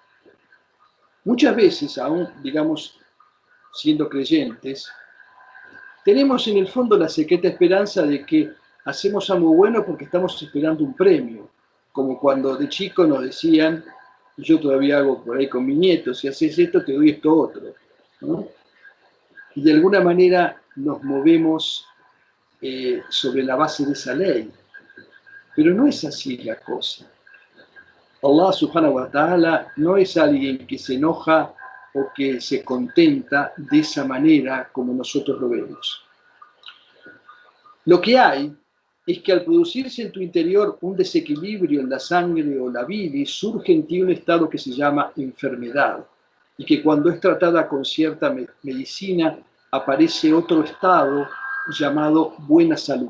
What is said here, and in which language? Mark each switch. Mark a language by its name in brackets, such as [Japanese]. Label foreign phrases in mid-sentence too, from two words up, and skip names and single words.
[Spanish] Muchas veces, aún, digamos, siendo creyentes, tenemos en el fondo la secreta esperanza de que hacemos algo bueno porque estamos esperando un premio, como cuando de chico nos decían, y yo todavía hago por ahí con mi nieto, si haces esto te doy esto otro, ¿no? Y de alguna manera nos movemos sobre la base de esa ley, pero no es así la cosa. Allah [Arabic] سبحانه وتعالى [Spanish] no es alguien que se enoja o que se contenta de esa manera como nosotros lo vemos. Lo que hay es que al producirse en tu interior un desequilibrio en la sangre o la bilis, surge en ti un estado que se llama enfermedad, y que cuando es tratada con cierta medicina aparece otro estado llamado buena salud.